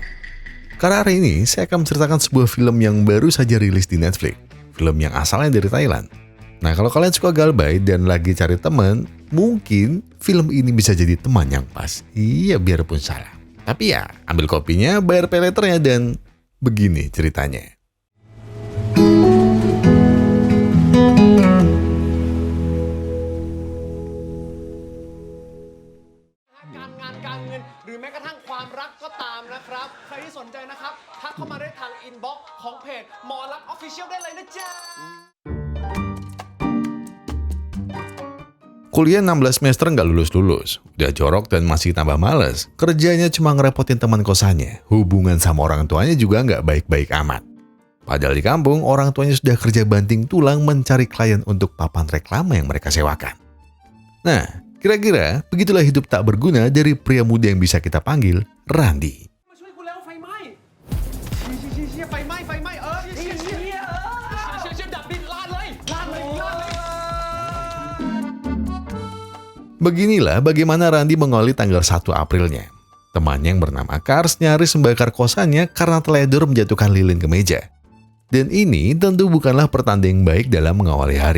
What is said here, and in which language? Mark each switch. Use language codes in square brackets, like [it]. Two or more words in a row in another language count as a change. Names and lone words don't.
[id] Karena hari ini, saya akan menceritakan sebuah film yang baru saja rilis di Netflix. Film yang asalnya dari Thailand. Nah, kalau kalian suka galbay dan lagi cari teman, mungkin film ini bisa jadi teman yang pas. Iya, biarpun salah. Tapi ya, ambil kopinya, bayar peleternya, dan begini ceritanya. [th] การเงินหรือแม้กระทั่งความรักก็ตามนะครับใครที่สนใจนะครับทักเข้ามาได้ทางอินบ็อกซ์ของเพจหมอรัก Official ได้เลยนะจ๊ะ [id] Kuliah 16 semester nggak lulus-lulus, udah jorok dan masih tambah males. Kerjanya cuma ngerepotin teman kosannya, hubungan sama orang tuanya juga nggak baik-baik amat. Padahal di kampung, orang tuanya sudah kerja banting tulang mencari klien untuk papan reklame yang mereka sewakan. Nah, kira-kira begitulah hidup tak berguna dari pria muda yang bisa kita panggil Randy. [th] มาช่วยกูแล้วไฟไหม้เชี่ยไฟไหม้เชี่ยดับดิลาดเลย [id] Beginilah bagaimana Randy mengawali tanggal 1 Aprilnya. Temannya yang bernama Kars nyaris membakar kosannya karena teledor menjatuhkan lilin ke meja. Dan ini tentu bukanlah pertanda yang baik dalam mengawali hari.